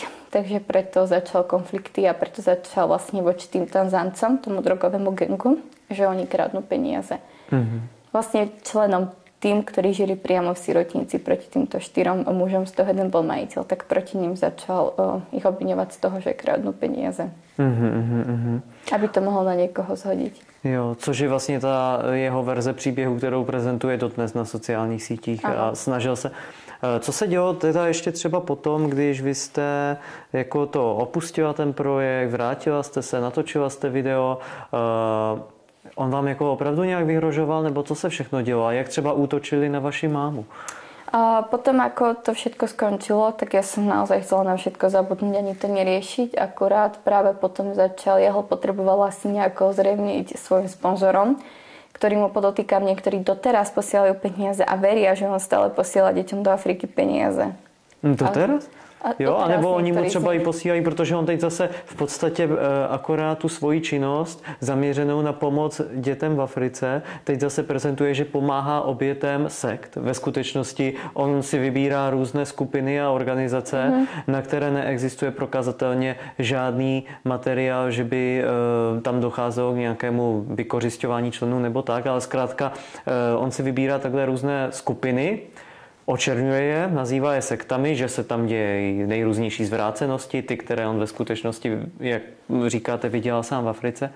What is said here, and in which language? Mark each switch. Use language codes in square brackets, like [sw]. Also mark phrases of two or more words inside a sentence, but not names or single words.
[sk] Takže preto začal konflikty a preto začal vlastne voči tým Tanzáncom, tomu drogovému gangu, že oni kradnú peniaze. Vlastne členom tým, ktorí žili priamo v sirotinci proti týmto 4 mužom, z toho jeden bol majiteľ, tak proti ním začal ich obviňovať z toho, že kradnú peniaze. [cs] Aby to mohol na někoho zhodit. Jo, což je vlastně ta jeho verze příběhu, kterou prezentuje dodnes na sociálních sítích. Aha. A snažil se. Co se dělo teda ještě třeba potom, když vy jste jako to opustila ten projekt, vrátila jste se, natočila jste video, on vám jako opravdu nějak vyhrožoval, nebo co se všechno dělo a jak třeba útočili na vaši mámu? [sk] A potom, ako to všetko skončilo, tak ja som naozaj chcela na všetko zabudnúť ani to neriešiť. Akurát práve potom jeho potrebovala asi nejako zrejmiť svojim sponzorom, ktorým mu podotýkam, niektorí doteraz posielajú peniaze a veria, že on stále posiela deťom do Afriky peniaze. Doteraz? [cs] Jo, anebo oni mu třeba i posílají, protože on teď zase v podstatě akorát tu svoji činnost zaměřenou na pomoc dětem v Africe teď zase prezentuje, že pomáhá obětem sekt. Ve skutečnosti on si vybírá různé skupiny a organizace, na které neexistuje prokazatelně žádný materiál, že by tam docházelo k nějakému vykořisťování členů nebo tak, ale zkrátka on si vybírá takhle různé skupiny, očerňuje je, nazývá je sektami, že se tam dějí nejrůznější zvrácenosti, ty, které on ve skutečnosti, jak říkáte, viděl sám v Africe.